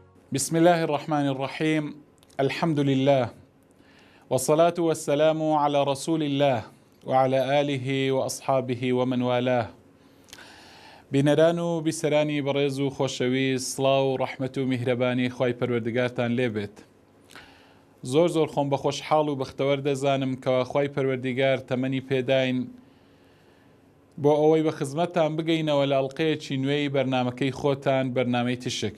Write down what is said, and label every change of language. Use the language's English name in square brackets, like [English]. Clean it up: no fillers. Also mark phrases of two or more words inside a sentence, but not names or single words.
[Arabic] بسم الله الرحمن الرحيم. الحمد لله والصلاة والسلام على رسول الله وعلى آله وأصحابه ومن والاه. [Central Kurdish] بینەران و بیسەرانی بەڕێز و خۆشەویست، سڵاو و ڕەحمەت و میهرەبانی خوای پەروەردگارتان لێبێت. زۆر خۆم بە خۆشحاڵ و بەختەوەر دەزانم کەوا خوای پەروەردگار تەمەنی پێداین بۆ ئەوەی بە خزمەتتان بگەینەوە لە ئەڵقەیەکی نوێی بەرنامەکەی خۆتان، بەرنامەی تشک.